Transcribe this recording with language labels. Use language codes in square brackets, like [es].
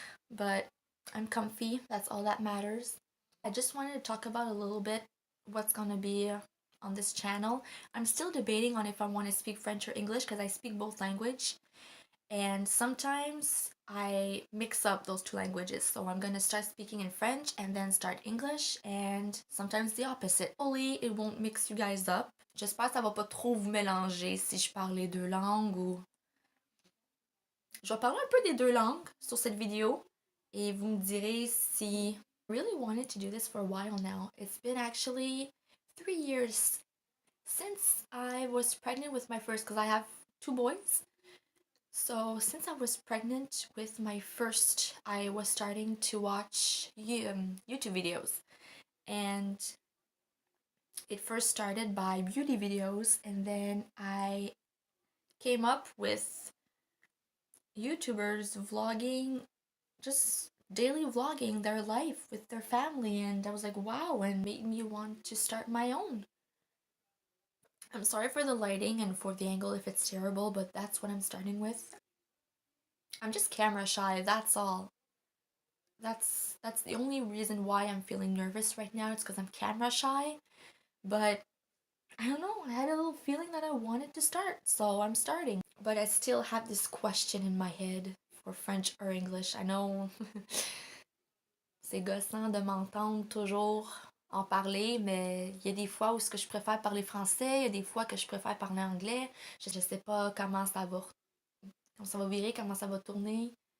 [en] But I'm comfy. That's all that matters. I just wanted to talk about a little bit what's gonna be on this channel. I'm still debating on if I want to speak French or English because I speak both language. And sometimes I mix up those two languages. So I'm gonna start speaking in French and then start English, and sometimes the opposite. Hopefully it won't mix you guys up. [fr] J'espère que ça va pas trop vous mélanger si je parle les deux langues ou... Je vais parler un peu des deux langues sur cette vidéo et vous me direz si... [en] I really wanted to do this for a while now. It's been actually 3 years since I was pregnant with my first, because I have 2 boys. So since I was pregnant with my first, I was starting to watch YouTube videos. And it first started by beauty videos, and then I came up with YouTubers vlogging, just daily vlogging their life with their family, and I was like, wow, and made me want to start my own. I'm sorry for the lighting and for the angle if it's terrible, but that's what I'm starting with. I'm just camera shy, that's all. That's the only reason why I'm feeling nervous right now. It's because I'm camera shy, but I don't know, I had a little feeling that I wanted to start, so I'm starting. But I still have this question in my head for French or English. I know [fr] c'est gossant de m'entendre toujours en parler, mais il y a des fois où ce que je préfère parler français, il y a des fois que je préfère parler anglais. Je sais pas comment ça va virer, comment ça va tourner.